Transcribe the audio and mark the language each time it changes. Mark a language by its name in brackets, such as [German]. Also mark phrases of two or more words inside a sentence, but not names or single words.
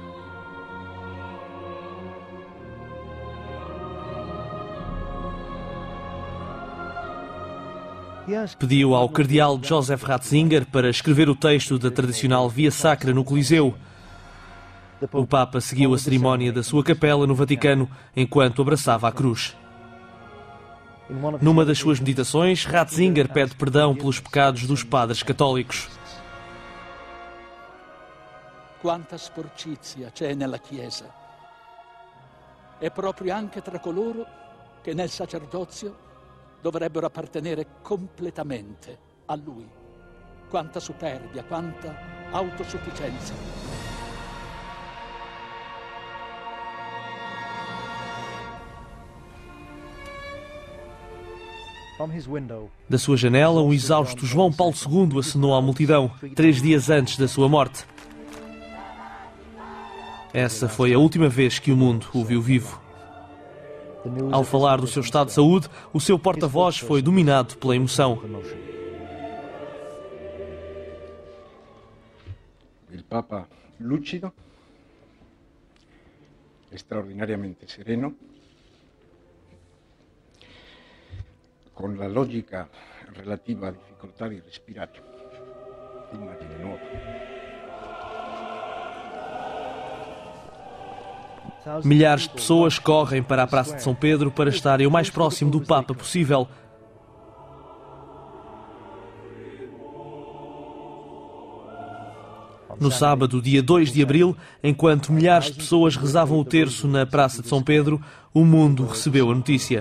[Portuguese] Pediu ao cardeal Joseph Ratzinger para escrever o texto da tradicional Via Sacra no Coliseu. O Papa seguiu a cerimónia da sua capela no Vaticano enquanto abraçava a cruz. Numa das suas meditações, Ratzinger pede perdão pelos pecados dos padres católicos. [Italian] Quanta sporcizia c'è nella Chiesa. E proprio anche tra coloro che nel sacerdozio dovrebbero appartenere completamente a Lui. Quanta superbia, quanta autosufficienza. [Portuguese] Da sua janela, um exausto João Paulo II acenou à multidão, 3 dias antes da sua morte. Essa foi a última vez que o mundo o viu vivo. Ao falar do seu estado de saúde, o seu porta-voz foi dominado pela emoção. [Italian] O Papa lúcido, extraordinariamente sereno, con la logica relativa a dificultad di respirare, immagine nuova. [Portuguese] Milhares de pessoas correm para a Praça de São Pedro para estarem o mais próximo do Papa possível. No sábado, dia 2 de abril, enquanto milhares de pessoas rezavam o terço na Praça de São Pedro, o mundo recebeu a notícia.